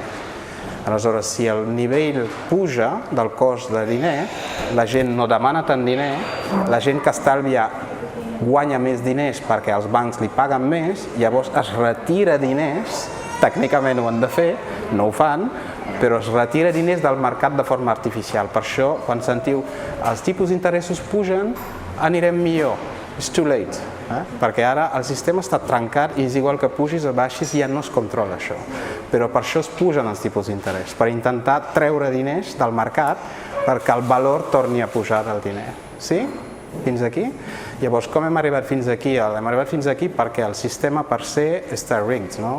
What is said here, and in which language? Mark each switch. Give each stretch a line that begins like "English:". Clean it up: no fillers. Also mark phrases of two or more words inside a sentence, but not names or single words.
Catalan: Aleshores, si el nivell puja del cost de diner, la gent no demana tant diner, la gent que estalvia guanya més diners perquè els bancs li paguen més, llavors es retira diners, tècnicament ho han de fer, no ho fan, però es retira diners del mercat de forma artificial. Per això, quan sentiu els tipus d'interessos pugen, anirem millor.
English: It's too late,
Catalan: perquè ara el sistema està trencat i és igual que pugis o baixis, ja no es controla això. Però per això es pugen els tipus d'interès, per intentar treure diners del mercat perquè el valor torni a pujar del diner. Sí? Fins aquí? Llavors, com hem arribat fins aquí? Hem arribat fins aquí perquè el sistema per se està rigged, no?